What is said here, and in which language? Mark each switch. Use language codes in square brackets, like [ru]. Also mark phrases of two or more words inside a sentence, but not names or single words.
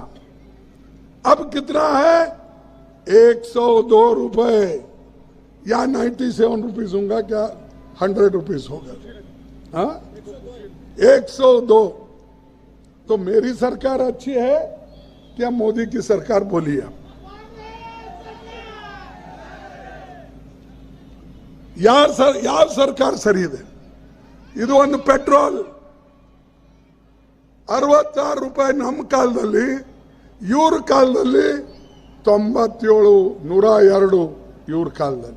[hi] अब कितना है? 102 रुपए या 97 रुपीज होगा क्या? 100 रुपीज होगा? हाँ, 102। तो मेरी सरकार अच्छी है क्या मोदी की सरकार? [kn] बोलिए। ಯಾವ ಸರ್ಕಾರ ಸರಿ ಇದೆ? ಇದು ಒಂದು ಪೆಟ್ರೋಲ್ 66 ರೂಪಾಯಿ ನಮ್ಮ ಕಾಲದಲ್ಲಿ, ಇವ್ರ ಕಾಲದಲ್ಲಿ 97, 102 ಇವ್ರ ಕಾಲದಲ್ಲಿ.